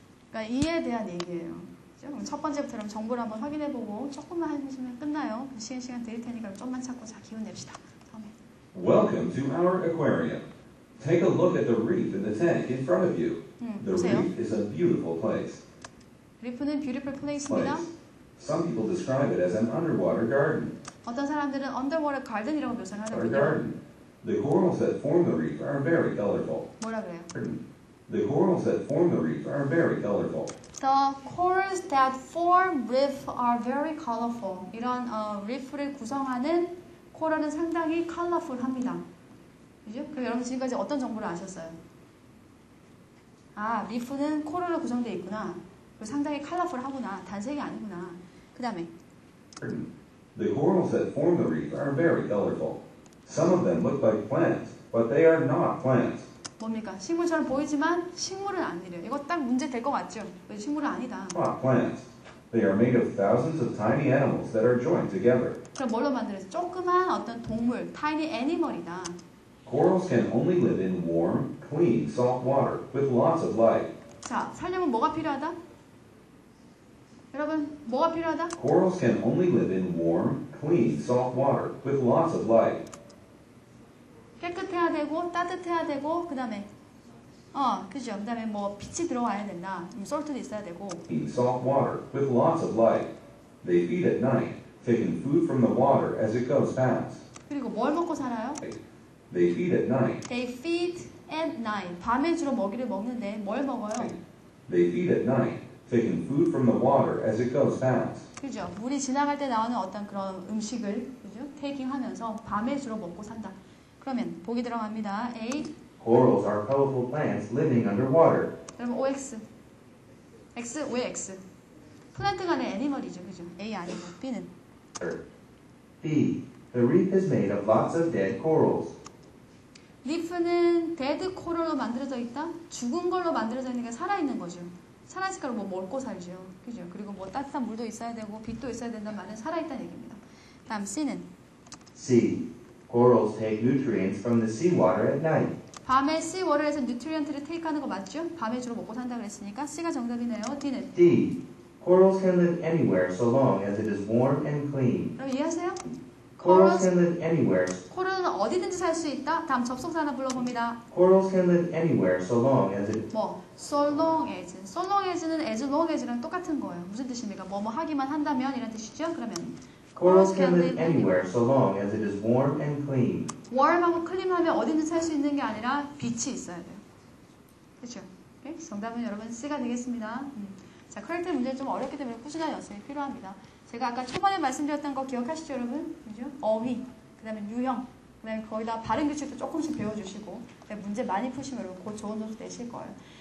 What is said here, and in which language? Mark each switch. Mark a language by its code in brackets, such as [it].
[ko] 그러니까 이에 대한 얘기예요. 그죠? 그럼 첫 번째부터 그럼 정보를 한번 확인해보고 조금만 하시면 끝나요. 시간 드릴 테니까 좀만 찾고 자 기운 냅시다. 다음에. [en] Welcome to our aquarium. Take a look at the reef in the tank in front of you. The [ko] 보세요. [en] reef is a beautiful place. [ko] 리프는 [en] beautiful place [ko] 입니다. [en] Some people describe it as an underwater garden. [ko] 어떤 사람들은 [en] underwater garden [ko] 이라고 묘사를 [en] Or [ko] 하거든요. [en] garden. The corals that form the reef are very colorful. [ko] 뭐라 그래요? [en] The corals that form the reef are very colorful. The corals that form reef are very colorful. [ko] 이런 reef를 구성하는 코랄은 상당히 컬러풀합니다. 그죠? 그럼 여러분 지금까지 어떤 정보를 아셨어요? 아, 리프는 코랄로 구성되어 있구나. 그리고 상당히 컬러풀하구나. 단색이 아니구나. 그 다음에 [en] The corals that form the reef are very colorful. Some of them look like plants, but they are not plants. [ko] 뭡니까? 식물처럼 보이지만 식물은 아니래요. 이거 딱 문제 될 것 같죠? 식물은 아니다. [en] Not plants. They are made of thousands of tiny animals that are joined together. [ko] 그럼 뭘로 만들어서 조그만 어떤 동물, [en] tiny animal [ko] 이다. [en] Corals can only live in warm, clean, salt water with lots of light. [ko] 자, 살려면 뭐가 필요하다? 여러분, 뭐가 필요하다? [en] Corals can only live in warm, clean, salt water with lots of light. [ko] 깨끗해야 되고 따뜻해야 되고 그 다음에 그죠? 그 다음에 뭐 빛이 들어와야 된다. 솔트도 있어야 되고. [en] Clean, salt water with lots of light. They feed at night, taking food from the water as it goes past. [ko] 그리고 뭘 먹고 살아요? [en] They feed at night. They feed at night. [ko] 밤에 주로 먹이를 먹는데 뭘 먹어요? [en] They feed at night, taking food from the water as it goes past. [ko] 그죠? 물이 지나갈 때 나오는 어떤 그런 음식을 그죠? 테이킹 하면서 밤에 주로 먹고 산다. 그러면 보기 들어갑니다. [en] A. Corals are colorful plants living underwater. [ko] 여러분 OX. X 왜 X? 플랜트가 아니라 애니멀이죠. 그죠? A 아니고 B는 [en] B. The reef is made of lots of dead corals. [ko] 리프는 데드 코럴로 만들어져 있다? 죽은 걸로 만들어져 있는 게 살아있는 거죠. 살아있을 거로 뭐 먹고 살죠. 그죠? 그리고 뭐 따뜻한 물도 있어야 되고 빛도 있어야 된다는 말은 살아있다는 얘기입니다. 다음 C는 [en] C. Corals take nutrients from the seawater at night. [ko] 밤에 씨워터에서 뉴트리언트를 테이크하는 거 맞죠? 밤에 주로 먹고 산다 그랬으니까 C가 정답이네요. D는 [en] D. Corals can live anywhere so long as it is warm and clean. [ko] 여러분 이해하세요? [en] Corals can live anywhere. [ko] 코럴은 어디든지 살 수 있다. 다음 접속사 하나 불러봅니다. [en] Corals can live anywhere so long as it. 뭐 so long as. so long as [ko] 는 [en] as long as [ko] 랑 똑같은 거예요. 무슨 뜻입니까? 뭐뭐 하기만 한다면 이런 뜻이죠? 그러면 [en] Corals can live anywhere so long as it is warm and clean. [ko] warm하고 clean하면 어디든지 살 수 있는 게 아니라 빛이 있어야 돼요. 그렇죠? 오케이? 정답은 여러분 C가 되겠습니다. 자, 커렉트 문제는 좀 어렵기 때문에 꾸준한 연습이 필요합니다. 제가 아까 초반에 말씀드렸던 거 기억하시죠, 여러분? 그죠? 어휘, 그 다음에 유형, 그 다음에 거기다 발음 규칙도 조금씩 배워주시고, 문제 많이 푸시면 여러분 곧 좋은 점수 내실 거예요.